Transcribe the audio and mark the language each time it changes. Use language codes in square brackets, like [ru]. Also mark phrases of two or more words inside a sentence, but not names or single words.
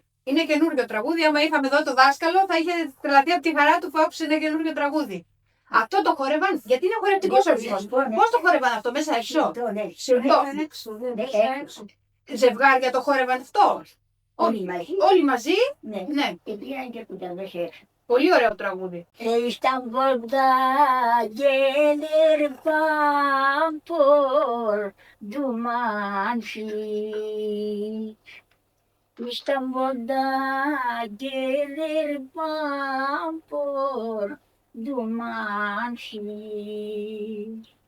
[el] Είναι καινούργιο τραγούδι. Άμα είχαμε εδώ το δάσκαλο, θα είχε τρελαθεί από τη χαρά του που άκουσε ένα καινούργιο τραγούδι. Αυτό το χόρευαν, γιατί είναι χορευτικός ορισμός. Πώς το χόρευαν αυτό, μέσα έξω? Ζευγάρια το χόρευαν αυτό? Όλοι μαζί. Όλοι μαζί. Ναι. Ναι. Και πήγαν και που τα μέσα έξω. Πολύ ωραίο τραγούδι. [tr] İstanbul'da gelir pampur dumansız. İstanbul'da gelir pampur dumansız.